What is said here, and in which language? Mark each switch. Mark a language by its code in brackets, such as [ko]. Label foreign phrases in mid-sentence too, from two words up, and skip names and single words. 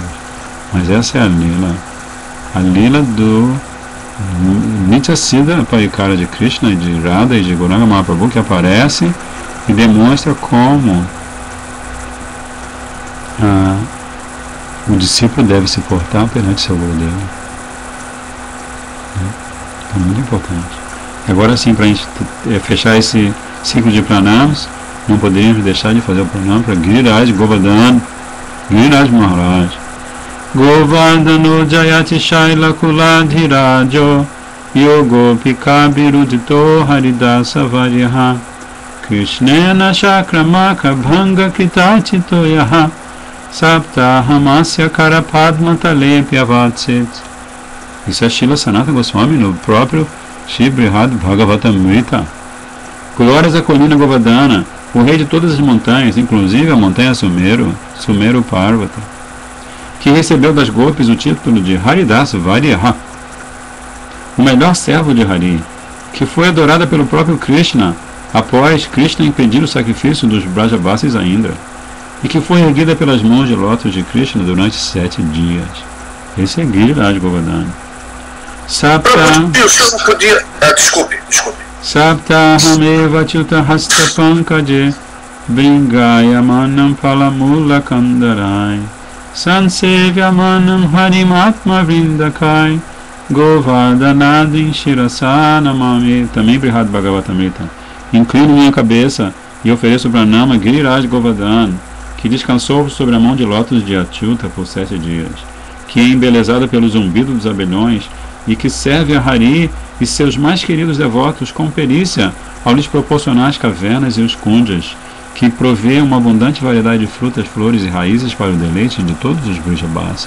[pt] Mas essa é a lila do [sa] Nityasiddha Parikara [pt] de Krishna, de Radha e de Gauranga Mahaprabhu, que aparece e demonstra como o discípulo deve se portar perante seu Gurudeva. É muito importante. Agora sim, para a gente fechar esse ciclo de pranamas, não poderíamos deixar de fazer o pranama para Giriraj Govardhan, Giriraj Maharaj. [sa] Govardhano Jayati Shaila Kuladhirajo Yogopika Birudito Haridasa Varyaha Krishnena Shakramaka Bhanga Kitachito Yaha Saptahamasya Karapadma Talepya Vatsit. [pt] Isso é Srila Sanatana Goswami no próprio Shri Brihad Bhagavatamrita. Glórias à colina Govardhana, o rei de todas as montanhas, inclusive a montanha Sumero Parvata, que recebeu das Gopis o título de [sa] Haridas Varyaha, [pt] o melhor servo de Hari, que foi adorada pelo próprio Krishna após Krishna impedir o sacrifício dos Brajavasis a Indra, e que foi erguida pelas mãos de lótus de Krishna durante 7 dias. Esse é Giriraj Govardhana. O senhor não podia... desculpe. [sa] Saptahameva Chuta Hasta Pankaje Bringayamanam Palamula Kandarai Sansevyamanam Harimatma Vrindakai Govardhanadin Shirasanamami. [pt] Também Brihad Bhagavatamrita. Inclino minha cabeça e ofereço pranama Giriraj Govardhan, que descansou sobre a mão de lótus de Achyuta por 7 dias, que é embelezada pelo zumbido dos abelhões e que serve a Hari e seus mais queridos devotos com perícia ao lhes proporcionar as cavernas e os kunjas, que provê uma abundante variedade de frutas, flores e raízes para o deleite de todos os Vrijabhasas.